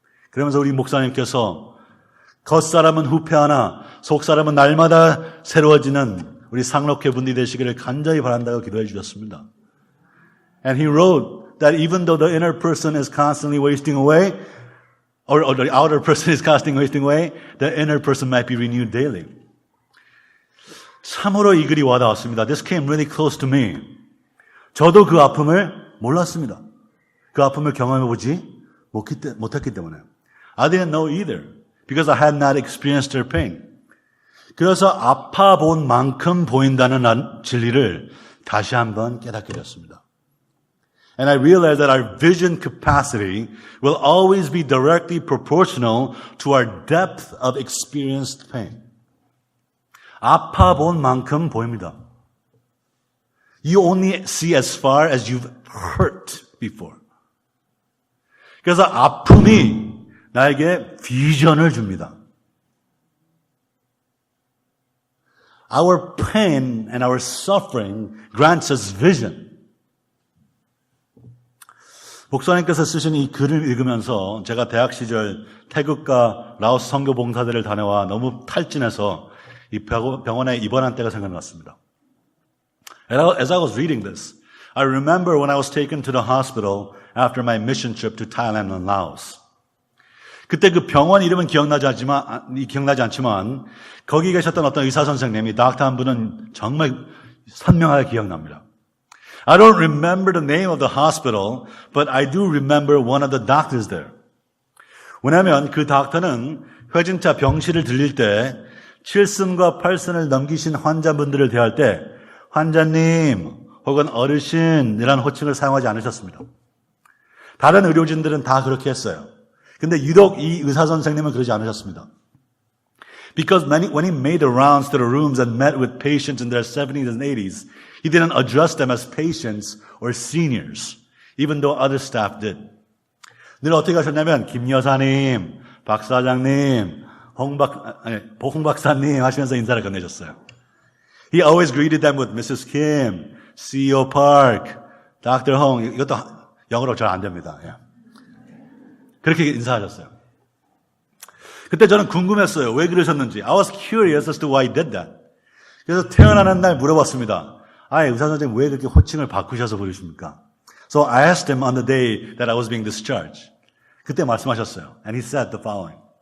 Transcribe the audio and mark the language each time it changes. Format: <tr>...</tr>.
<ko>그러면서 우리 목사님께서 겉사람은 후패하나 속사람은 날마다 새로워지는 우리 상록회 분들이 되시기를 간절히 바란다고 기도해 주셨습니다.</ko> <en>And he wrote that even though the inner person is constantly wasting away, or the outer person is constantly wasting away, the inner person might be renewed daily.</en> <ko>참으로 이 글이 와닿았습니다.</ko> <en>This came really close to me.</en> <ko>저도 그 아픔을 몰랐습니다. 그 아픔을 경험해보지 못했기 때문에.</ko> <en>I didn't know either. Because I had not experienced their pain.</en> <ko>그래서 아파 본 만큼 보인다는 진리를 다시 한번 깨닫게 되었습니다.</ko> <en>And I realized that our vision capacity will always be directly proportional to our depth of experienced pain.</en> <ko>아파 본 만큼 보입니다.</ko> <en>You only see as far as you've hurt before.</en> <ko>그래서 아픔이 나에게 비전을 줍니다.</ko> <en>Our pain and our suffering grants us vision.</en> <ko>목사님께서 쓰신 이 글을 읽으면서 제가 대학 시절 태국과 라오스 선교 봉사대를 다녀와 너무 탈진해서 이 병원에 입원한 때가 생각났습니다.</ko> <en>As I was reading this, I remember when I was taken to the hospital after my mission trip to Thailand and Laos.</en> <ko>그때 그 병원 이름은 기억나지 않지만 거기 계셨던 어떤 의사 선생님이 닥터 한 분은 정말 선명하게 기억납니다.</ko> <en>I don't remember the name of the hospital, but I do remember one of the doctors there.</en> <ko>왜냐하면 그 닥터는 회진차 병실을 들릴 때 7순과 8순을 넘기신 환자분들을 대할 때 환자님 혹은 어르신이라는 호칭을 사용하지 않으셨습니다. 다른 의료진들은 다 그렇게 했어요. 근데 유독 이 의사 선생님은 그러지 않으셨습니다.</ko> <en>Because when he made the rounds to the rooms and met with patients in their 70s and 80s, he didn't address them as patients or seniors, even though other staff did.</en> <ko>늘 어떻게 하셨냐면 김 여사님, 박 사장님, 홍 박사님 하시면서 인사를 건네셨어요.</ko> <en>He always greeted them with Mrs. Kim, CEO Park, Dr. Hong.</en> <ko>이것도 영어로 잘 안 됩니다. 그렇게 인사하셨어요. 그때 저는 궁금했어요. 왜 그러셨는지.</ko> <en>I was curious as to why he did that.</en> <ko>그래서 태어나는 날 물어봤습니다. 의사 선생님 왜 그렇게 호칭을 바꾸셔서 부르십니까?</ko> <en>So I asked him on the day that I was being discharged.</en> <ko>그때 말씀하셨어요.</ko> <en>And he said the following.</en>